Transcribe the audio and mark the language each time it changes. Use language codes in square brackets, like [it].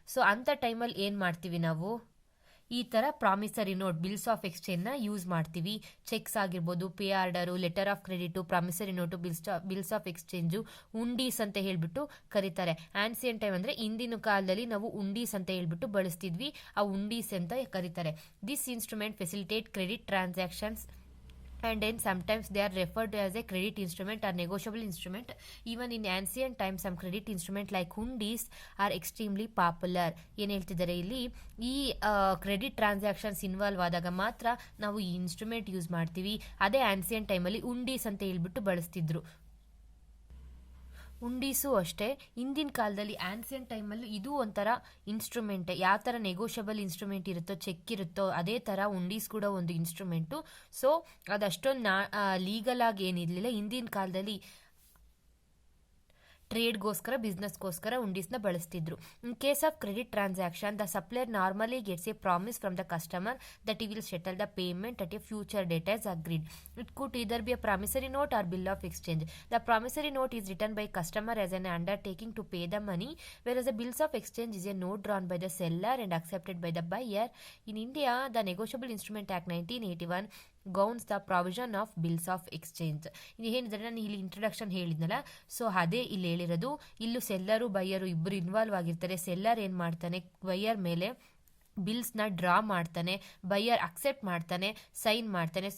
[kn] So ಅಂಥ ಟೈಮಲ್ಲಿ ಏನು ಮಾಡ್ತೀವಿ ನಾವು, ಈ ಥರ promissory note, bills of ಎಕ್ಸ್ಚೇಂಜ್ನ use ಮಾಡ್ತೀವಿ. ಚೆಕ್ಸ್ ಆಗಿರ್ಬೋದು, pay order, letter of credit, promissory note, bills of exchange, ಉಂಡೀಸ್ ಅಂತ ಹೇಳ್ಬಿಟ್ಟು ಕರೀತಾರೆ. ಆನ್ಸಿಯಂಟ್ ಟೈಮ್ ಅಂದರೆ ಹಿಂದಿನ ಕಾಲದಲ್ಲಿ ನಾವು ಉಂಡೀಸ್ ಅಂತ ಹೇಳ್ಬಿಟ್ಟು ಬಳಸ್ತಿದ್ವಿ, ಆ ಉಂಡೀಸ್ ಅಂತ ಕರೀತಾರೆ. [en] This instrument facilitate credit transactions and then sometimes they are referred to as a credit instrument or negotiable instrument. Even in ancient times some credit instrument like hundis are extremely popular. [kn] ಏನು ಹೇಳ್ತಿದ್ದಾರೆ ಇಲ್ಲಿ, ಈ credit transactions involve ಆದಾಗ ಮಾತ್ರ ನಾವು ಈ instrument use ಮಾಡ್ತೀವಿ. ಅದೇ ಆನ್ಸಿಯಂಟ್ ಟೈಮಲ್ಲಿ ಉಂಡೀಸ್ ಅಂತ ಹೇಳ್ಬಿಟ್ಟು ಬಳಸ್ತಿದ್ರು. ಉಂಡೀಸು ಅಷ್ಟೇ, ಹಿಂದಿನ ಕಾಲದಲ್ಲಿ ಆನ್ಸಿಯಂಟ್ ಟೈಮಲ್ಲಿ ಇದು ಒಂಥರ ಇನ್ಸ್ಟ್ರೂಮೆಂಟೇ. ಯಾವ ಥರ ನೆಗೋಷಿಯಬಲ್ ಇನ್ಸ್ಟ್ರೂಮೆಂಟ್ ಇರುತ್ತೋ, ಚೆಕ್ ಇರುತ್ತೋ, ಅದೇ ಥರ ಉಂಡೀಸ್ ಕೂಡ ಒಂದು ಇನ್ಸ್ಟ್ರೂಮೆಂಟು. ಸೊ ಅದಷ್ಟೊಂದು ಲೀಗಲ್ ಆಗಿ ಏನಿರಲಿಲ್ಲ ಹಿಂದಿನ ಕಾಲದಲ್ಲಿ. ಟ್ರೇಡ್ಗೋಸ್ಕರ ಬಿಸ್ನೆಸ್ಗೋಸ್ಕರ ಉಂಡೀಸ್ನ ಬಳಸ್ತಿದ್ರು. [en] In case of credit transaction the supplier normally gets a promise from the customer that he will settle the payment at a future date as agreed. It could either be a promissory note or bill of exchange. The promissory note is written by customer as an undertaking to pay the money, whereas the bills of exchange is a note drawn by the seller and accepted by the buyer. In India, the Negotiable Instrument Act 1981 governs the provision of bills of exchange. [kn] ಇದು ಏನಿದ್ರೆ ನಾನು ಇಲ್ಲಿ introduction ಹೇಳಿದ್ನಲ್ಲ, so ಅದೇ ಇಲ್ಲಿ ಹೇಳಿರೋದು. ಇಲ್ಲೂ seller buyer ಇಬ್ಬರು involve ಆಗಿರ್ತಾರೆ. ಸೆಲ್ಲರ್ ಏನು ಮಾಡ್ತಾನೆ, ಬೈಯರ್ ಮೇಲೆ ಬಿಲ್ಸ್ನ ಡ್ರಾ ಮಾಡ್ತಾನೆ, ಬೈಯರ್ ಅಕ್ಸೆಪ್ಟ್ ಮಾಡ್ತಾನೆ, ಸೈನ್ ಮಾಡ್ತಾನೆ.